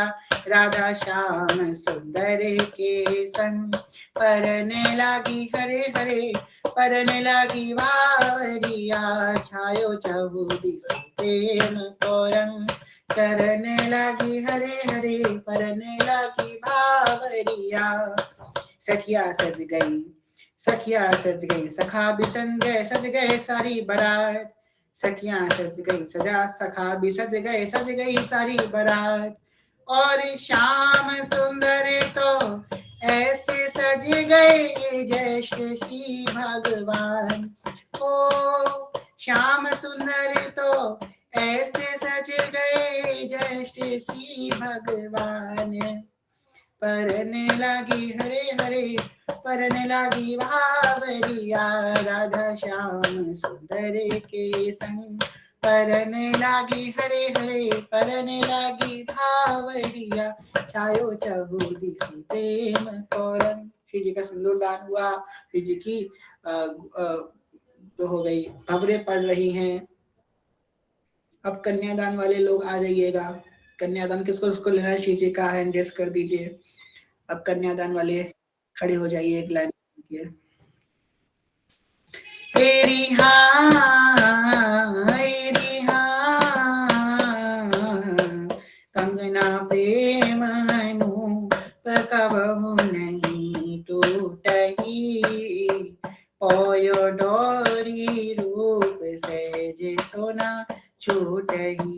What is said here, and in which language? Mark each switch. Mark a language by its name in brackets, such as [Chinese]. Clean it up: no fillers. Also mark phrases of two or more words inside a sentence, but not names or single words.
[Hindi] राधा श्याम सुंदर के संग परन लागी हरे हरे, परन लागी भावरिया। छायो चहुदिस प्रेम को रंग, करन लागी हरे हरे, परन लागी भावरिया। सखिया सज गई, सखिया सज गई, सखा बिसन गए, सज गए सारी बारात। सखियां सज गई, सजा सखा भी सज गई सारी बारात। और श्याम सुंदर तो ऐसे सज गए जैसे श्री भगवान। ओ श्याम सुंदर तो ऐसे सज गए जैसे श्री भगवान। परने लागी हरे हरे, परने लागी भावरिया। राधा श्याम सुंदर के संग परने लागी हरे हरे, परने लागी भावरिया। छायो चहुदिस प्रेम को रंग। श्री जी का सिंदूर दान हुआ, श्री जी की तो हो गई, भवरे पड़ रही हैं। अब कन्यादान वाले लोग आ जाइएगा। कन्यादान किसको किसको लेना है, श्री जी का [English] hand raise [Hindi] कर दीजिए। अब कन्यादान वाले खड़े हो जाइए एक लाइन के। तेरी कंगना प्रेम कबहु नहीं टूटही, पोयो डोरी रूप सहज सोना छूटही।